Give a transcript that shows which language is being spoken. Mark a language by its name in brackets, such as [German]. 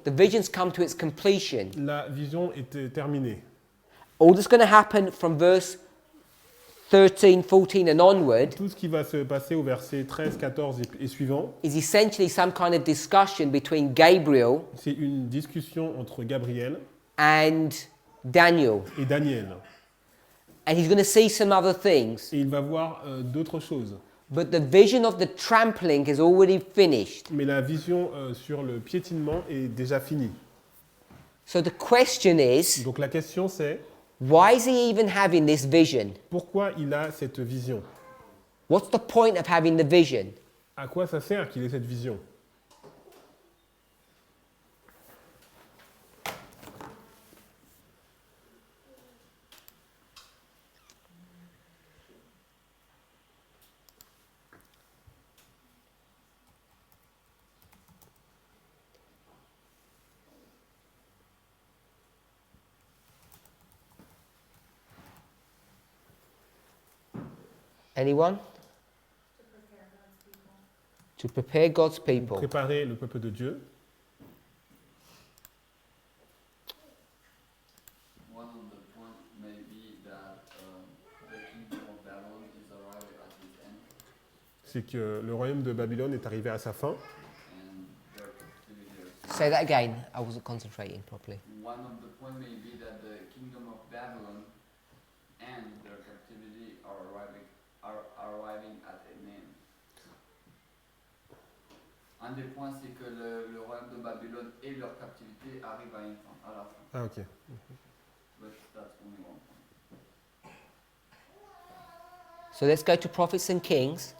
[English] the vision's come to its completion. [French] la vision est terminée. [English] All that's going to happen from verse 13, 14 and onward [French] Tout ce qui va se passer au verset 13, 14 et suivant, [English] is essentially some kind of discussion between Gabriel [French] c'est une discussion entre Gabriel [English] and Daniel. [French] et Daniel. [English] And he's going to see some other things. [French] Et il va voir d'autres choses. [English] But the vision of the trampling is already finished. [French] Mais la vision sur le piétinement est déjà finie. [English] So the question is, [French] Donc la question c'est, [English] why is he even having this vision? [French] pourquoi il a cette vision? [English] What's the point of having the vision? [French] À quoi ça sert qu'il ait cette vision? [English] Anyone? To prepare God's people. [French] Préparer le peuple de Dieu. [English] One of the points may be that the kingdom of Babylon is arriving at its end, [French] C'est que le royaume de Babylone est arrivé à sa fin. [English] and their captivity is. Say that again. I wasn't concentrating properly. One of the points may be that the kingdom of Babylon and their captivity are arriving at an end. [French] Un des points, c'est que le royaume de Babylone et leur captivité arrivent à une fin, à la fin. [English] Ah ok. But that's only one point. So let's go to Prophets and Kings.